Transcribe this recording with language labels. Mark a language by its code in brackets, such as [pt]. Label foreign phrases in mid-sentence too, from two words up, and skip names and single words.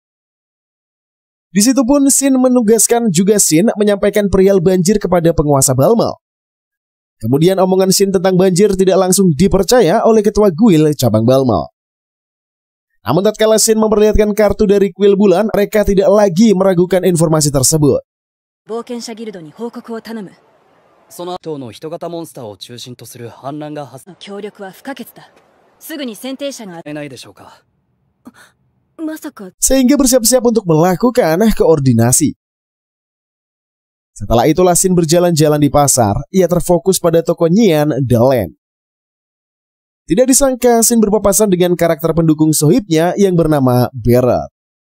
[id] Di situ pun Shin menugaskan juga Shin menyampaikan perihal banjir kepada penguasa Belmel. Kemudian omongan Shin tentang banjir tidak langsung dipercaya oleh ketua guild cabang Belmel. Namun tatkala Shin memperlihatkan kartu dari kuil bulan, mereka tidak lagi meragukan informasi tersebut. [ja] 冒険者ギルドに報告を頼む。その後の人型モンスターを中心とする反乱が発協力は不可欠だ。すぐに選定者が生ないでしょうか。まさか [id] Sehingga bersiap-siap untuk melakukan koordinasi. Setelah itulah Shin berjalan-jalan di pasar, ia terfokus pada toko Nyian The Land. Tidak disangka Shin berpapasan dengan karakter pendukung sohibnya yang bernama Barret.